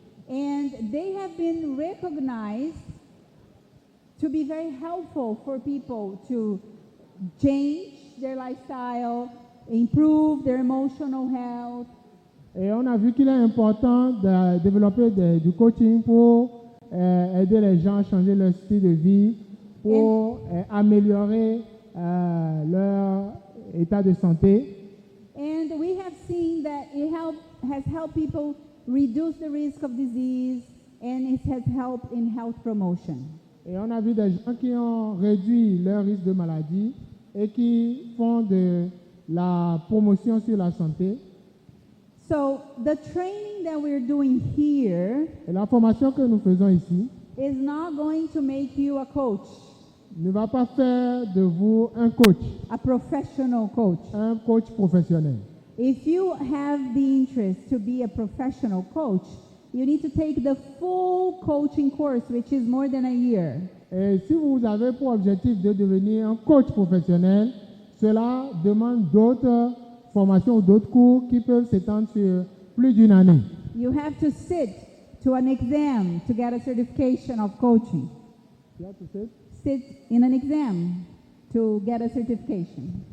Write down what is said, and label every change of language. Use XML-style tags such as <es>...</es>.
<en>And they have been recognized to be very helpful for people to change their lifestyle, improve their emotional health.</en> <fr>Et on a vu qu'il est important de développer du coaching pour aider les gens à changer leur style de vie, pour améliorer leur état de santé.</fr> <en>And we have seen that it has helped people reduce the risk of disease, and it has helped in health promotion.</en> <fr>Et on a vu des gens qui ont réduit leur risque de maladie et qui font de la promotion sur la santé.</fr> <en>So the training that we're doing here</en> <fr>Et la formation que nous faisons ici</fr> <en>is not going to make you a coach,</en> <fr>ne va pas faire de vous un coach professionnel.</fr> <en>If you have the interest to be a professional coach, you need to take the full coaching course, which is more than a year.</en> <fr>Et si vous avez pour objectif de devenir un coach professionnel, cela demande d'autres formations ou d'autres cours qui peuvent s'étendre sur plus d'une année.</fr> <en>You have to sit to an exam to get a certification of coaching. Sit in an exam to get a certification.</en>